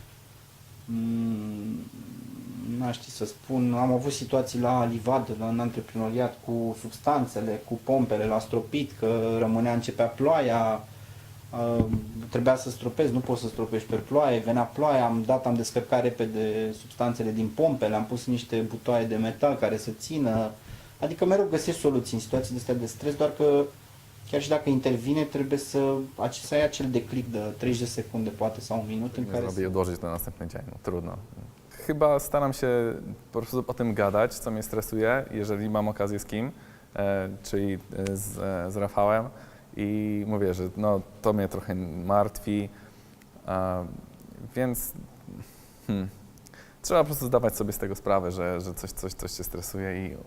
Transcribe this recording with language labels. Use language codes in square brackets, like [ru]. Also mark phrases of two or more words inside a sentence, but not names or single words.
[ro] Nu știu să spun, am avut situații la livadă, în antreprenoriat, cu substanțele, cu pompele la stropit, că începea ploaia, trebuia să stropezi, nu poți să stropești pe ploaie, venea ploaia, am descărcat repede substanțele din pompe, le-am pus niște butoaie de metal care să țină, adică mereu găsești soluții în situații de astea de stres, doar că chiar și dacă intervine, trebuie să ai acel declic de 30 de secunde, poate, sau un minut în care... [pl] Zrobię dożyć do następny dzień, no trudno. Chyba staram się po prostu o tym gadać, co mnie stresuje, jeżeli mam okazję z kim, czyli z Rafałem i mówię, że no, to mnie trochę martwi, więc trzeba po prostu zdawać sobie z tego sprawę, że coś cię stresuje i